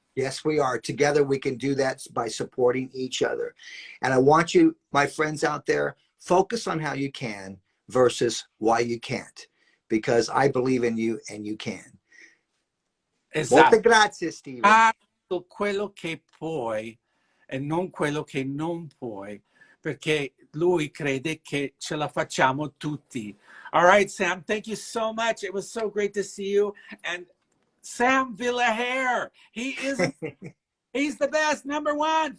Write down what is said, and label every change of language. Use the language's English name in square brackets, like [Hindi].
[English] Yes, we are. Together, we can do that by supporting each other. And I want you, my friends out there, focus on how you can versus why you can't, because I believe in you and you can. [Italian] Esatto. Molte grazie, Stephen. Fatto quello che puoi e non quello che non puoi, perché lui crede che ce la facciamo tutti. [English] All right, Sam, thank you so much. It was so great to see you. And Sam Villahair, he's the best, #1.